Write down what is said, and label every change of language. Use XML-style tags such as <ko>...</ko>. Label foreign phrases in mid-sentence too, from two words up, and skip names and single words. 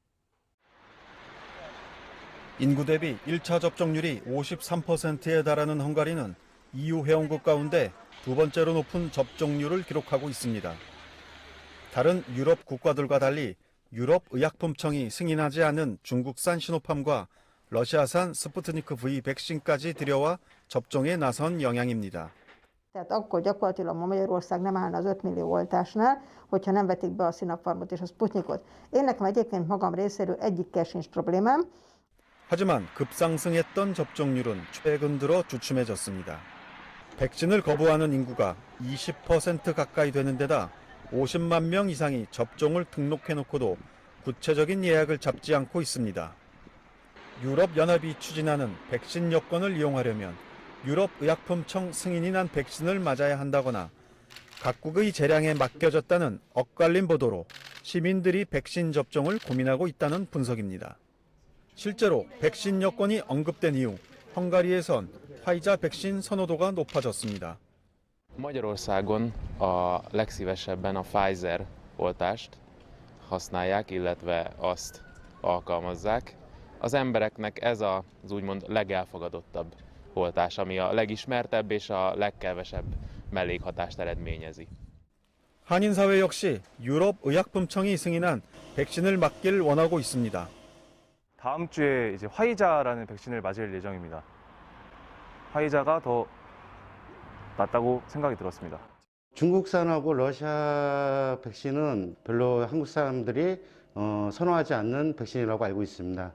<ko>인구 대비 1차 접종률이 53%에 달하는 헝가리는 EU 회원국 가운데 두 번째로 높은 접종률을 기록하고 있습니다. 다른 유럽 국가들과 달리 유럽의약품청이 승인하지 않은 중국산 시노팜과 러시아산 스푸트니크 V 백신까지 들여와 접종에 나선 영향입니다.</ko> <hu>Tehát akkor gyakorlatilag ma Magyarország nem állna az 5 millió oltásnál, hogyha nem vetik be a Sinopharmot és a Sputnikot. Én nekem egyébként magam részéről egyikkel sincs problémám.</hu> <ko>하지만 급상승했던 접종률은 최근 들어 주춤해졌습니다. 백신을 거부하는 인구가 20% 가까이 되는 데다 50만 명 이상이 접종을 등록해놓고도 구체적인 예약을 잡지 않고 있습니다. 유럽연합이 추진하는 백신 여권을 이용하려면 유럽의약품청 승인이 난 백신을 맞아야 한다거나 각국의 재량에 맡겨졌다는 엇갈린 보도로 시민들이 백신 접종을 고민하고 있다는 분석입니다. 실제로 백신 여권이 언급된 이후 헝가리에선 화이자 백신 선호도가 높아졌습니다.</ko> <hu>Magyarországon a legszívesebben a Pfizer oltást használják, illetve azt alkalmazzák. Az embereknek ez az úgymond legelfogadottabb oltás, ami a legismertebb és a legkevesebb mellékhatást eredményezi.</hu> <ko>한인사회 역시 유럽의약품청이 승인한 백신을 맞길 원하고 있습니다. 다음 주에 이제 화이자라는 백신을 맞을 예정입니다. 화이자가 더 낫다고 생각이 들었습니다. 중국산하고 러시아 백신은 별로 한국 사람들이 선호하지 않는 백신이라고 알고 있습니다.</ko>